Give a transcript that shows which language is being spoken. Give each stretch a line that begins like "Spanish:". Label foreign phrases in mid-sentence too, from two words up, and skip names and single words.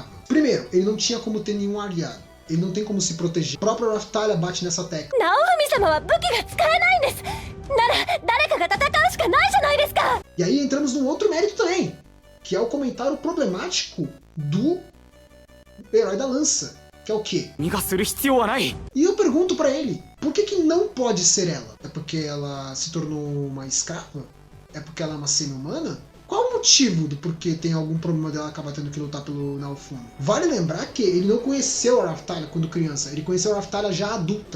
Portuguese: Primeiro, ele não tinha como ter nenhum aliado. Ele não tem como se proteger. A própria Raphtalia bate nessa tecla. E aí entramos num outro mérito também, que é o comentário problemático do herói da lança, que é o quê?
Japanese: 逃する必要はない。
Portuguese: E eu pergunto pra ele, por que não pode ser ela? É porque ela se tornou uma escrava? É porque ela é uma semi-humana? Qual o motivo do porquê tem algum problema dela acabar tendo que lutar pelo Naofumi? Vale lembrar que ele não conheceu a Raphtalia quando criança, ele conheceu a Raphtalia já adulta.